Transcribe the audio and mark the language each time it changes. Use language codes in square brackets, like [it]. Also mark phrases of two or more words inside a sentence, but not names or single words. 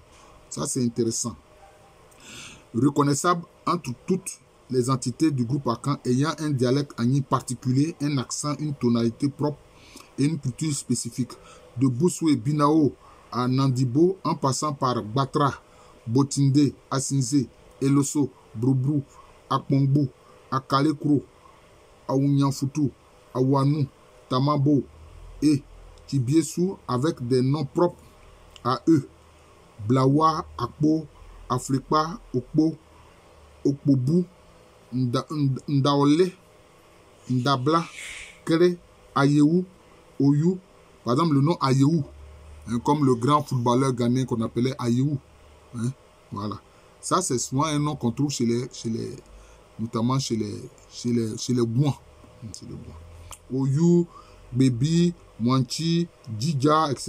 [fr] Ça, c'est intéressant. Reconnaissable entre toutes les entités du groupe Akan ayant un dialecte Agni particulier, un accent, une tonalité propre et une culture spécifique. De Boussoué, Binao à Nandibo, en passant par Batra, Botinde, Asinze, Eloso, Broubrou, Akmongbu, Akalekro, Aounyanfoutou, Awanou, Tamabo et Kibiesou avec des noms propres à eux. Blawa, Akpo, Afrikpa, Okpo, Okpobu, Ndaole, Ndabla, Kere, Ayewu, Oyu. Par exemple, le nom Ayewu, hein, comme le grand footballeur ghanéen qu'on appelait Ayewu. Hein, voilà. Ça, c'est souvent un nom qu'on trouve notamment chez les Gouans. Oyu, Bébi, Mwanchi, Djidja, etc.